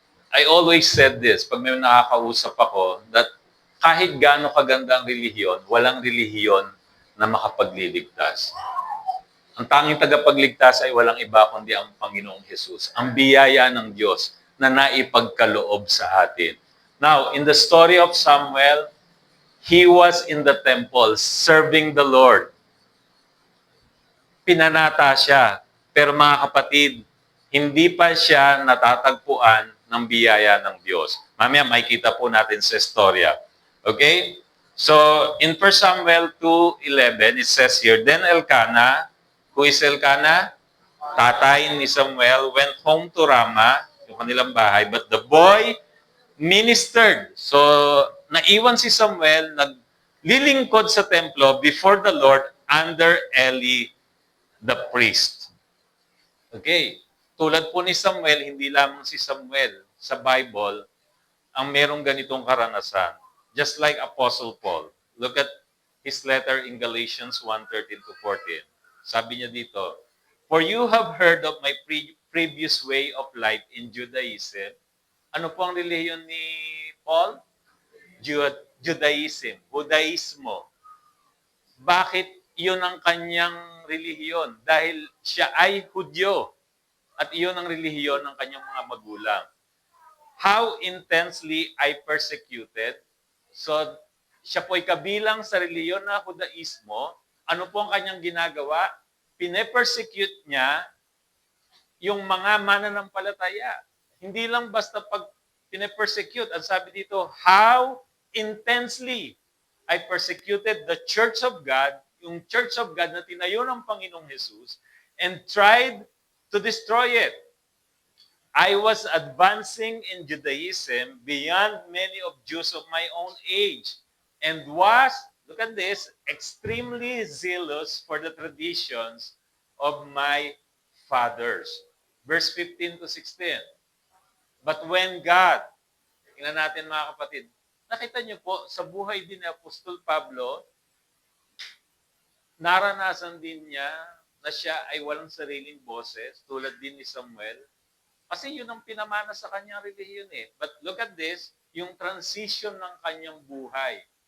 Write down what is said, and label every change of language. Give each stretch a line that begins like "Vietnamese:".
English: I always said this,
Filipino: pag may nakakausap ako, that kahit gaano kaganda ang relihiyon, walang relihiyon na makapagliligtas. Ang tanging tagapagligtas ay walang iba kundi ang Panginoong Hesus. Ang biyaya ng Diyos na naipagkaloob sa atin.
English: Now, in the story of Samuel, he was in the temple serving the Lord.
Filipino: Pinanata siya. Pero mga kapatid, hindi pa siya natatagpuan ng biyaya ng Diyos. Mamaya makikita po natin sa istorya. Okay?
English: So, in 1 Samuel 2:11, it says here, Then Elkanah, who is Elkanah?
Filipino: Tatay ni Samuel,
English: went home to Ramah,
Filipino: yung kanilang bahay,
English: but the boy ministered. So,
Filipino: naiwan si Samuel, naglilingkod sa templo
English: before the Lord under Eli the priest. Okay.
Filipino: Tulad po ni Samuel, hindi lamang si Samuel sa Bible ang merong ganitong karanasan.
English: Just like Apostle Paul. Look at his letter in Galatians 1:13-14.
Filipino: Sabi niya dito,
English: For you have heard of my previous way of life in Judaism.
Filipino: Ano po ang relihiyon ni Paul? Judaism, Budaismo. Bakit yun ang kanyang relihiyon? Dahil siya ay Hudyo at iyon ang relihiyon ng kanyang mga magulang.
English: How intensely I persecuted.
Filipino: So, siya po'y kabilang sa relihiyon na Judaismo. Ano po ang kanyang ginagawa? Pine-persecute niya yung mga mananampalataya. Hindi lang basta pag pine-persecute. Ang sabi dito,
English: how intensely I persecuted the Church of God,
Filipino: yung Church of God na tinayo ng Panginoong Jesus,
English: and tried to destroy it. I was advancing in Judaism beyond many of Jews of my own age and was, look at this, extremely zealous for the traditions of my fathers.
Filipino: Verse 15-16.
English: But when God,
Filipino: tingnan natin mga kapatid, nakita niyo po, sa buhay din ni Apostol Pablo, naranasan din niya na siya ay walang sariling boses, tulad din ni Samuel. Kasi yun ang pinamana sa kanyang relihiyon eh.
English: But look at this,
Filipino: yung transition ng kanyang buhay.